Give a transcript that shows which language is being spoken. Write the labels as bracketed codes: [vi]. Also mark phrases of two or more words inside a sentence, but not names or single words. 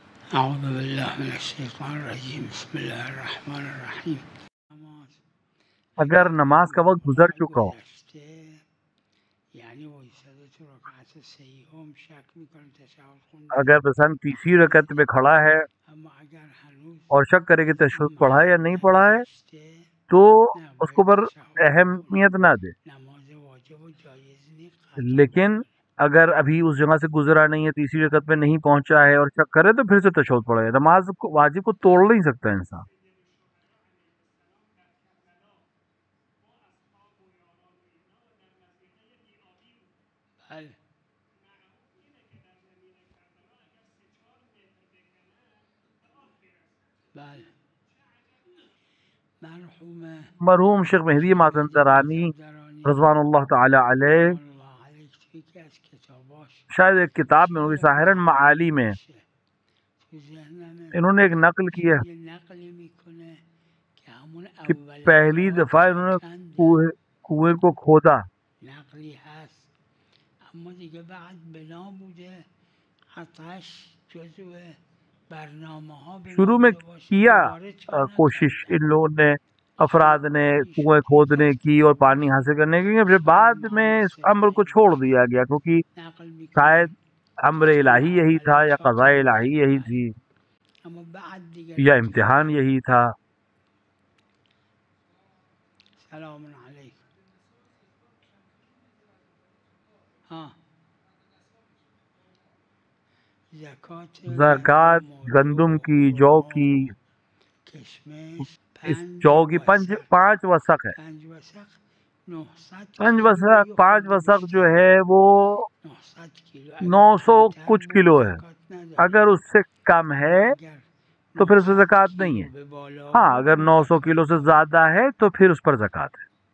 [ar] اعوذ باللہ من الشیطان الرجیم بسم اللہ الرحمن الرحیم. [ur] اگر نماز کا وقت گزر چکا ہو، [fa] یعنی [ur] وہ تو [fa] رکعت سیئم شک میکنه تشهد خونده، [ur] اگر مثلا تیسری رکعت میں کھڑا ہے [fa] اما اگر هنوز [ur] اور شک کرے کہ تشہد پڑھا ہے یا نہیں پڑھا ہے [fa] نگذشته [ur] تو [fa] نه [ur] اس کو [fa] باید [ur] پر [fa] تشهد بکنه. [ur] اہمیت نہ دے. [fa] نماز واجب و جایز نیست قطع [ur] لیکن [fa] بکنه. [ur] اگر ابھی اس جگہ سے گزرا نہیں ہے، تیسری رکعت میں نہیں پہنچا ہے اور شک کرے تو پھر سے تشہد پڑھے. نماز کو واجب کو توڑ نہیں سکتا انسان. [fa] بله بله. مرحوم [ur] مرحوم شیخ مہدی مازندرانی مازندرانی [ar] رضوان اللہ تعالی علیہ رضوان الله علیه [fa] توی یکی از کتاباش [ur] شاید ایک کتاب میں ہوگی ظاہراً معالی میں [fa] تو ذهنمه [ur] انہوں نے ایک نقل کیا [fa] یه نقلی میکنه که همون [ur] کہ [fa] اولین [ur] پہلی [fa] راه [ur] دفعہ انہوں نے [fa] چکندن [ur] کنویں کو کھودا. [fa] نقلی هست، اما دیگه بعد بنا بوده قطعش جزو برنامه ها بنا [ur] شروع میں [fa] بوده باشه [ur] کیا [fa] دوباره چا [ur] کوشش [fa] نکردن. [ur] ان لوگوں نے، افراد نے کنویں کھودنے کی اور پانی حاصل کرنے کی، پھر بعد میں اس امر کو چھوڑ دیا گیا کیونکہ [fa] نقل میکنه [ur] شاید امر الہی یہی تھا یا قضاء الہی یہی تھی [fa] اما بعد دیگه [ur] یا [fa] لطفاً [ur] امتحان یہی تھا. [ar] سلام علیکم. [ur] ہاں زکوٰۃ گندم کی، جو کی، [fa] کشمش [ur] اس جو کی پانچ وسق ہے. [fa] 5 وسق 900 [ur] پانچ [fa] کیلوی [ur] وسق، پانچ [fa] خورده [ur] وسق جو [fa] بیشتر، [ur] ہے وہ [fa] 900 کیلو. [ur] نو [fa] اگر [ur] سو [fa] کمتر [ur] کچھ [fa] بود [ur] کلو ہے. [fa] زکات نداره، [ur] اگر اس سے کم ہے [fa] اما اگر [ur] تو پھر اس پہ [fa] 900 [ur] زکوٰۃ نہیں [fa] کیلو [ur] ہے. [fa] به بالا [ur] ہاں [fa] بود [ur] اگر [fa] اون [ur] 900 [fa] زکات [ur] کلو سے [fa] داره. [ur] زیادہ ہے تو پھر اس پر زکوٰۃ ہے.